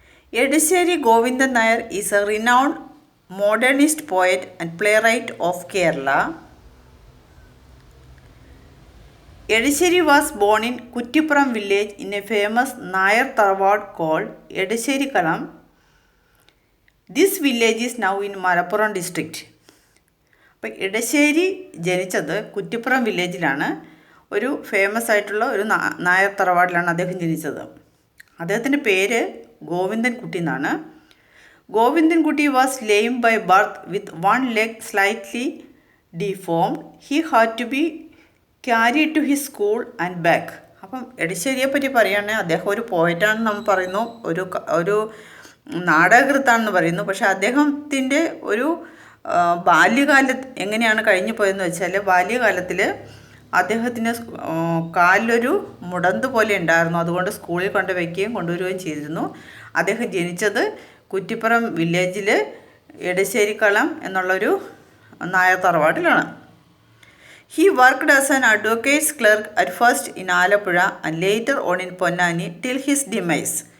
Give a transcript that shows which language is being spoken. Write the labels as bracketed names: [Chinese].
[English] Edeseri Govindan Nair is a renowned modernist poet and playwright of Kerala. Edeseri was born in Kuttipuram village in a famous Nair Tharwad called Edeseri Kalam. This village is now in Malappuram district. [Malayalam] അപ്പോൾ എടശ്ശേരി ജനിച്ചത് കുറ്റിപ്പുറം വില്ലേജിലാണ്. ഒരു famous ആയിട്ടുള്ള ഒരു നായർ തറവാടിലാണ് അദ്ദേഹം ജനിച്ചത്. അദ്ദേഹത്തിൻ്റെ പേര് ഗോവിന്ദൻകുട്ടി എന്നാണ്. [English] Govindankutty was lame by birth with one leg slightly deformed. He had to be carry to his school and back. [Malayalam] അപ്പം എടശ്ശേരിയെ പറ്റി പറയുകയാണെങ്കിൽ അദ്ദേഹം ഒരു പോയറ്റാണെന്ന് നമ്മൾ പറയുന്നു, ഒരു നാടകകൃത്താണെന്ന് പറയുന്നു. പക്ഷേ അദ്ദേഹത്തിൻ്റെ ഒരു ബാല്യകാലത്ത് എങ്ങനെയാണ് കഴിഞ്ഞു പോയതെന്ന് വെച്ചാൽ, ബാല്യകാലത്തിൽ അദ്ദേഹത്തിന് കാലിലൊരു മുടന്ത് പോലെ ഉണ്ടായിരുന്നു. അതുകൊണ്ട് സ്കൂളിൽ കൊണ്ടുവയ്ക്കുകയും കൊണ്ടുവരികയും ചെയ്തിരുന്നു. അദ്ദേഹം ജനിച്ചത് കുറ്റിപ്പുറം വില്ലേജിൽ എടശ്ശേരിക്കളം എന്നുള്ളൊരു നായർ തറവാട്ടിലാണ്. [English] He worked as an advocate's clerk at first in Alappuzha and later on in Ponnani till his demise.